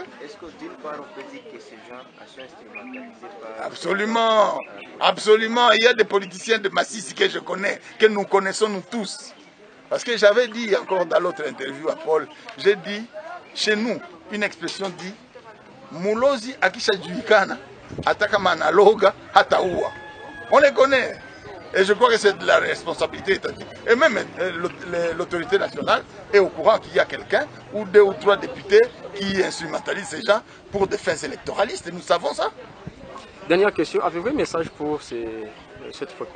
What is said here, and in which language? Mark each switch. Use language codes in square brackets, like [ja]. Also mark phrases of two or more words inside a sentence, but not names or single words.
[fr] Est-ce que d'une part on peut dire que ces gens sont instrumentalisés par... Absolument, absolument. Il y a des politiciens de Massissi que je connais, que nous connaissons nous tous. Parce que j'avais dit encore dans l'autre interview à Paul, j'ai dit, chez nous, une expression dit, [sw] Mulozi akisha juikana, ataka manaloga hataua. [fr] On les connaît. Et je crois que c'est de la responsabilité étatique. Et même l'autorité nationale est au courant qu'il y a quelqu'un ou 2 ou 3 députés qui instrumentalisent ces gens pour des fins électoralistes. Et nous savons ça. Dernière question, avez-vous un message pour cette population?